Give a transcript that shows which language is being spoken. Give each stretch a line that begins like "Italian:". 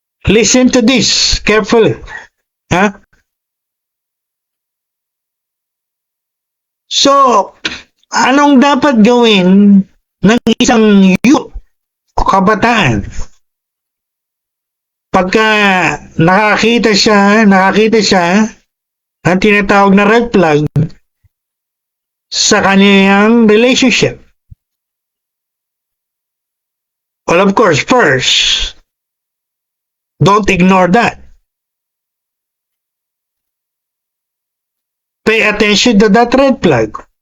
English: Listen to this carefully. Ha?
Filipino: So, anong dapat gawin ng isang youth o kabataan? Pagka nakakita siya ng tinatawag na red flag sa kaniyang relationship.
English: Well, of course, first, don't ignore that. Pay attention to that red flag.